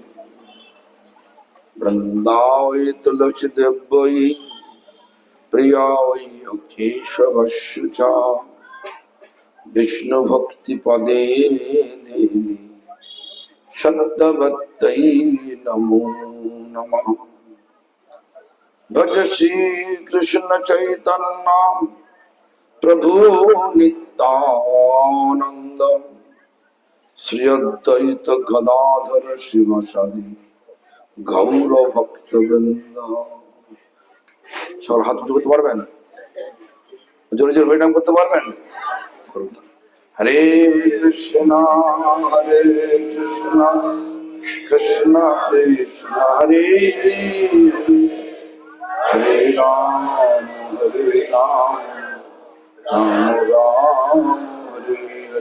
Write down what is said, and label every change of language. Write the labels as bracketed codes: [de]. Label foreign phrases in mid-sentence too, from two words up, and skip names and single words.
[sa] वृंदावै तुलसी देव्यै प्रिया वै केशवस्य च विष्णु भक्ति पदे देवी सत्यवत्यै नमो नमः। भज श्री कृष्ण चैतन्य प्रभु नित्यानंद শ্রী অদ্বৈত গদাধর শিবসাদি গৌর ভক্তবৃন্দ। [bn] সবার হাত উঁচু করতে পারবেন? জোরে জোরে হরিনাম করতে পারবেন? [sa] হরে কৃষ্ণ হরে কৃষ্ণ কৃষ্ণ কৃষ্ণ হরে হরে রাম হরে রাম রাম রাম হরে হরে।